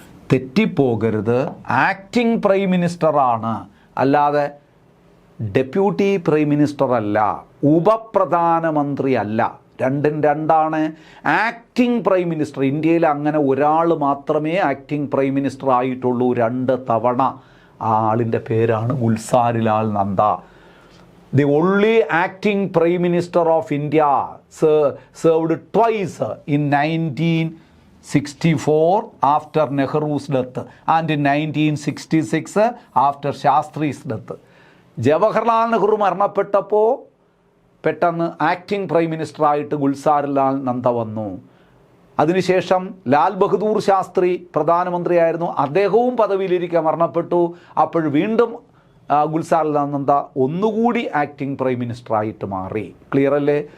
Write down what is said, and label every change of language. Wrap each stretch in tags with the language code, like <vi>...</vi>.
<ml>തെറ്റിപ്പോകരുത്, acting prime മിനിസ്റ്ററാണ്, അല്ലാതെ deputy prime minister അല്ല, ഉപപ്രധാനമന്ത്രി അല്ല. രണ്ടും രണ്ടാണ്. ആക്ടിംഗ് പ്രൈം മിനിസ്റ്റർ, ഇന്ത്യയിൽ അങ്ങനെ ഒരാൾ മാത്രമേ ആക്ടിംഗ് പ്രൈം മിനിസ്റ്റർ ആയിട്ടുള്ളൂ 2 തവണ. ആ ആളിൻ്റെ പേരാണ് Gulzarilal Nanda.</ml> <en>The only acting Prime Minister of India served twice in 1964 after Nehru's death and in 1966 after Shastri's death.</en> <ml>Jawaharlal Nehru മരണപ്പെട്ടപ്പോൾ പെട്ടെന്ന് ആക്ടിംഗ് പ്രൈം മിനിസ്റ്ററായിട്ട് ഗുൽസാരിലാൽ നന്ദ വന്നു. അതിനുശേഷം ലാൽ ബഹദൂർ ശാസ്ത്രി പ്രധാനമന്ത്രിയായിരുന്നു. അദ്ദേഹവും പദവിയിലിരിക്കെ മരണപ്പെട്ടു. അപ്പോൾ വീണ്ടും ഗുൽസാരിലാൽ നന്ദ ഒന്നുകൂടി ആക്ടിംഗ് പ്രൈം മിനിസ്റ്ററായിട്ട് മാറി. ക്ലിയർ അല്ലേ?</ml>